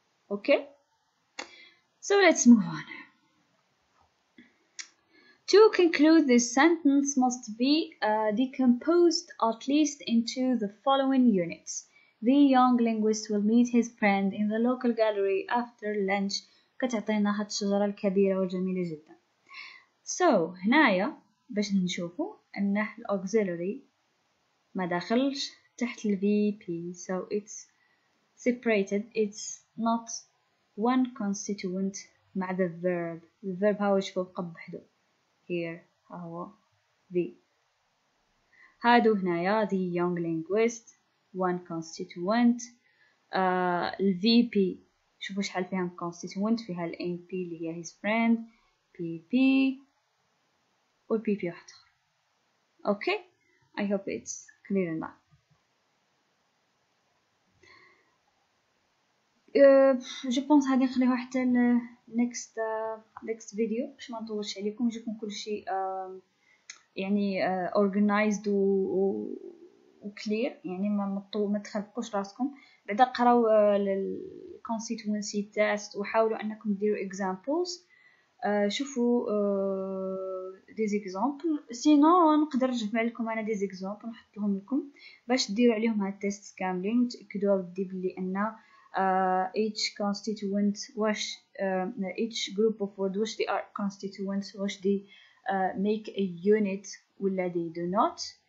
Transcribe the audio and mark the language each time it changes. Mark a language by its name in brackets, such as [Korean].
[English] Okay, so let's move on. To conclude, this sentence must be decomposed at least into the following units. The young linguist will meet his friend in the local gallery after lunch. [Arabic] كتعطينا هاد الشجرة الكبيرة والجميلة جدا. [English] So [Arabic] هنايا باش نشوفوا أنه auxiliary ما داخلش تحت ال VP, [English] so it's separated. It's not one constituent [Arabic] مع [English] the verb. The verb [Arabic] هاو شوفوا بقى بحدو. [English] Here هو the. [Arabic] هادو هنايا [English] the young linguist one constituent. [Arabic] ال VP شوفوا شحال فيها constituent, فيها ال MP اللي هي [English] his friend, [Arabic] PP و PP واحد آخر. [English] Okay, I hope it's clear enough. [Arabic] جو بونس هادي نخليوها حتى ال [English] next video [Arabic] باش ما نطولش عليكم يجيكم كل شيء يعني [English] organized و clear, [Arabic] يعني ما تخلقوش راسكم بعدا قراو [English] constituency test [Arabic] وحاولوا انكم ديروا examples. شوفوا [French] des exemples, sinon [Arabic] نقدر نجمع لكم انا [French] des exemples [Arabic] نحطهم لكم باش ديروا عليهم هاد التيست كاملين وتاكدوا بلي بلي ان [English] each constituent [Arabic] واش [English] each group of words [Arabic] واش [English] they are constituents [Arabic] واش [English] they make a unit [Arabic] ولا [English] they do not.